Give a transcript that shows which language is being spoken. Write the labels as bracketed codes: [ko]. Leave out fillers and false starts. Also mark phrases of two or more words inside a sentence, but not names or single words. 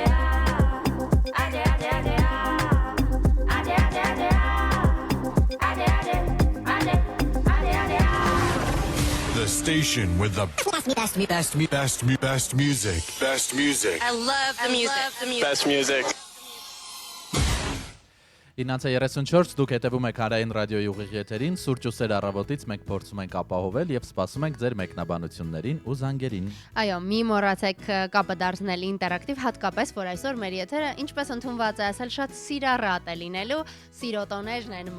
[en] The station with the best music. Best music. I love the music. Best music. [hy] 9:34 դուք հետևում եք հանրային ռադիոյի ուղիղ եթերին, սուրճ ու սեր առավոտից մենք փորձում ենք ապահովել եւ սպասում ենք ձեր մեկնաբանություններին ու զանգերին։ Այո, մի մոռացեք կապը դարձնել ինտերակտիվ, հատկապես որ այսօր մեր եթերը, ինչպես ընդունված է ասել, շատ սիրառատ է լինելու, սիրոտոներն են